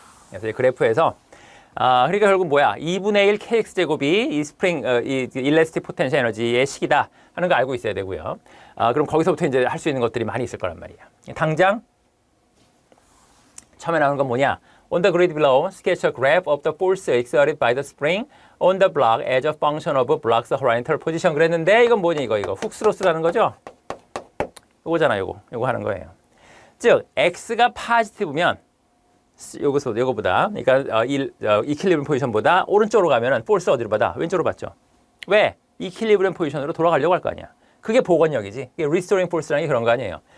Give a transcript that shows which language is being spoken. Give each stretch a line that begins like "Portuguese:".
Korean: 그래서 이 그래프에서 그러니까 결국 뭐야? 2분의 1 kx제곱이 이 스프링, 이 일레스틱 포텐셜 에너지의 식이다 하는 거 알고 있어야 되고요. 그럼 거기서부터 이제 할 수 있는 것들이 많이 있을 거란 말이야. 당장 처음에 나오는 건 뭐냐?
English: On the grid below, sketch a graph of the force exerted by the spring on the block as a function of block's horizontal position.
Korean: 그랬는데 이건 뭐냐 이거 훅스로스라는 거죠? 요거잖아 요거 하는 거예요. 즉 x가 파지티브면 요거보다 그러니까 이퀄리브리엄 포지션보다 오른쪽으로 가면은 포스 어디로 받아? 왼쪽으로 받죠. 왜? 이퀄리브리엄 포지션으로 돌아가려고 할 거 아니야. 그게 복원력이지. 그게 리스토링 포스라는 게 그런 거 아니에요.